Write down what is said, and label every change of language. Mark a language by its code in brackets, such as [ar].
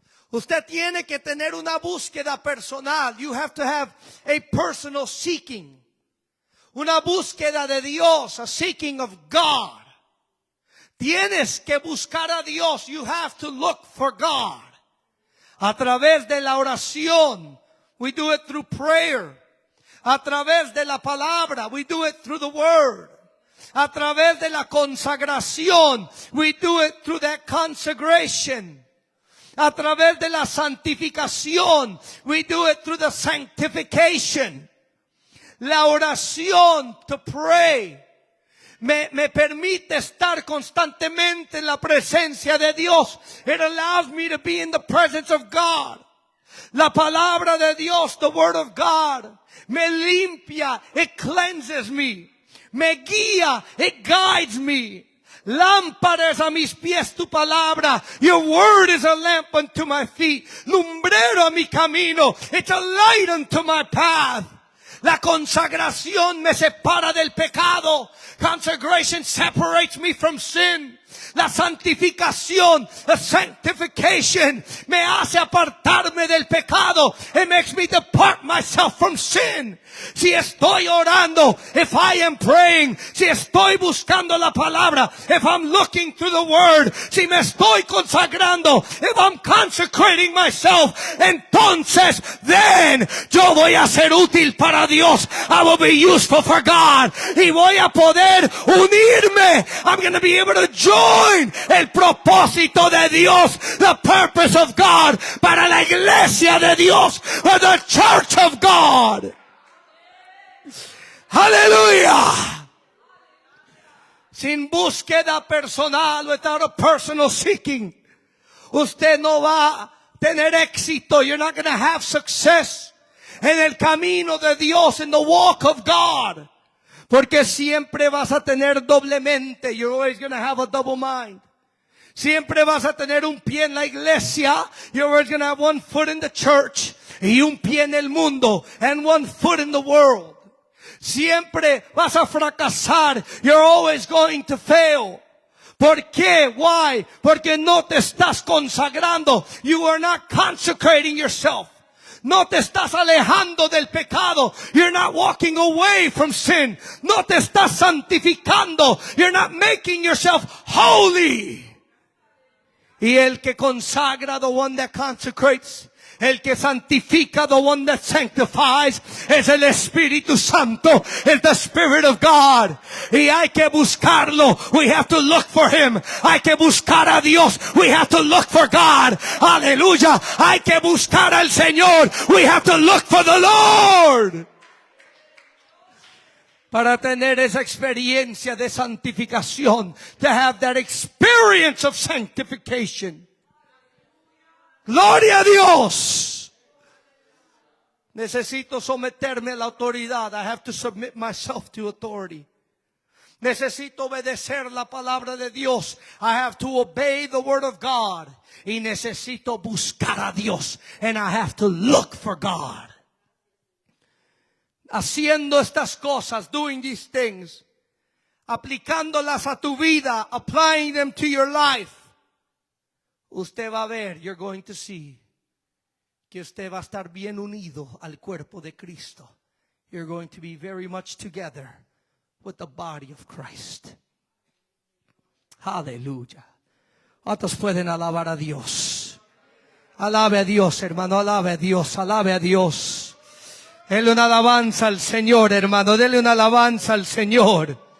[es] Usted tiene que tener una búsqueda personal. [en] You have to have a personal seeking. [es] Una búsqueda de Dios, [en] a seeking of God. [es] Tienes que buscar a Dios. [en] You have to look for God. [es] A través de la oración. [en] We do it through prayer. [es] A través de la palabra. [en] We do it through the word. [es] A través de la consagración. [en] We do it through that consecration. [es] A través de la santificación. [en] We do it through the sanctification. [es] La oración, [en] to pray, [es] me permite estar constantemente en la presencia de Dios. [en] It allows me to be in the presence of God. [es] La palabra de Dios, [en] the word of God, [es] me limpia, [en] it cleanses me. [es] Me guía, [en] it guides me. [es] Lámpara es a mis pies tu palabra. [en] Your word is a lamp unto my feet. [es] Lumbrero a mi camino. [en] It's a light unto my path. [es] La consagración me separa del pecado. [en] Consecration separates me from sin. [es] La santificación, [en] the sanctification, [es] me hace apartarme del pecado. [en] It makes me depart myself from sin. [es] Si estoy orando, [en] if I am praying, [es] si estoy buscando la palabra, [en] if I'm looking through the word, [es] si me estoy consagrando, [en] if I'm consecrating myself, [es] entonces, [en] then, [es] yo voy a ser útil para Dios. [en] I will be useful for God. [es] Y voy a poder unirme. [en] I'm going to be able to join [es] el propósito de Dios, [en] the purpose of God, [es] para la iglesia de Dios, [en] or the church of God. [es] Aleluya. Sin búsqueda personal, [en] without a personal seeking, [es] usted no va a tener éxito. [en] You're not going to have success [es] en el camino de Dios, [en] in the walk of God. [es] Porque siempre vas a tener doblemente. [en] You're always going to have a double mind. [es] Siempre vas a tener un pie en la iglesia. [en] You're always going to have one foot in the church. [es] Y un pie en el mundo. [en] And one foot in the world. [es] Siempre vas a fracasar. [en] You're always going to fail. [es] ¿Por qué? [en] Why? [es] Porque no te estás consagrando. [en] You are not consecrating yourself. [es] No te estás alejando del pecado. [en] You're not walking away from sin. [es] No te estás santificando. [en] You're not making yourself holy. Y el que consagra, the one that consecrates, el que santifica, the one that sanctifies, es el Espíritu Santo, es the Spirit of God. [es] Y hay que buscarlo. [en] We have to look for Him. [es] Hay que buscar a Dios. [en] We have to look for God. [es] Aleluya. Hay que buscar al Señor. [en] We have to look for the Lord. [es] Para tener esa experiencia de santificación, [en] to have that experience of sanctification. [es] Gloria a Dios. Necesito someterme a la autoridad. [en] I have to submit myself to authority. [es] Necesito obedecer la palabra de Dios. [en] I have to obey the word of God. [es] Y necesito buscar a Dios. [en] And I have to look for God. [es] Haciendo estas cosas, [en] doing these things, [es] aplicándolas a tu vida, [en] applying them to your life, [es] usted va a ver, [en] you're going to see, [es] que usted va a estar bien unido al cuerpo de Cristo. [en] You're going to be very much together with the body of Christ. [es] Aleluya. ¿Cuántos pueden alabar a Dios? Alabe a Dios, hermano, alabe a Dios, alabe a Dios. Dele una alabanza al Señor, hermano, dele una alabanza al Señor.